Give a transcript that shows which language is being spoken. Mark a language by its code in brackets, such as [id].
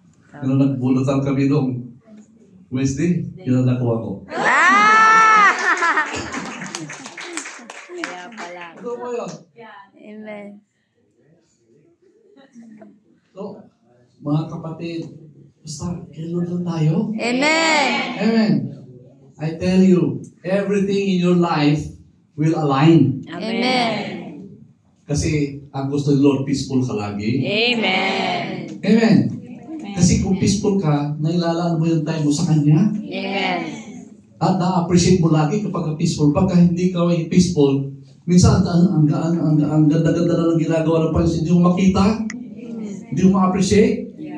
[tl] Ano, nagbulutan kami noong Wednesday, yun ang nakuha ko. Kaya pala. Ano mo yun? Amen. So, mga kapatid, basta kay Lord lang tayo. Amen. Amen. [en] I tell you, everything in your life will align. Amen. [tl] Kasi ang gusto ni Lord, peaceful ka lagi. Amen. Amen. Kasi kung peaceful ka, nailalaan mo yung time mo sa Kanya. Amen. At na-appreciate mo lagi kapag peaceful. Pagka hindi ka peaceful, minsan ang ganda-ganda na ng ginagawa ng Panginoon, hindi mo makita, hindi mo ma-appreciate.